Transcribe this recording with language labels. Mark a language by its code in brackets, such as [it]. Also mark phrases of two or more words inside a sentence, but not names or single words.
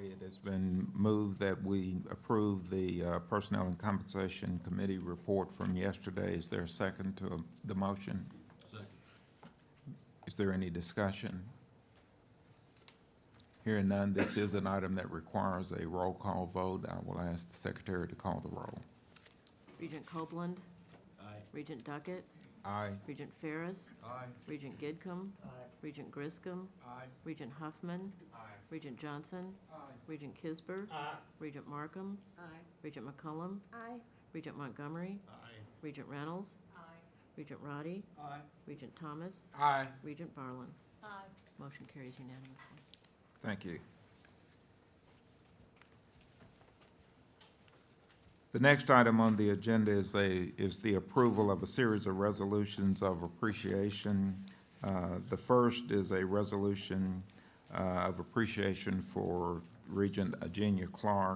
[en] It has been moved that we approve the Personnel and Compensation Committee report from yesterday. Is there a second to the motion? Second. Is there any discussion? Hearing none, this is an item that requires a roll call vote. I will ask the secretary to call the roll. Regent Copeland. Aye. Regent Duckett. Aye. Regent Ferris. Aye. Regent Gidcombe. Regent Griscom. Aye. Regent Huffman. Regent Johnson. Regent Kisber. Regent Markham. Regent McCullum. Aye. Regent Montgomery. Regent Reynolds. Regent Roddy. Regent Thomas. Aye. Regent Barlin. Aye. Motion carries unanimously. Thank you. The next item on the agenda is the approval of a series of resolutions of appreciation. The first is a resolution of appreciation for Regent Eugenia Clark.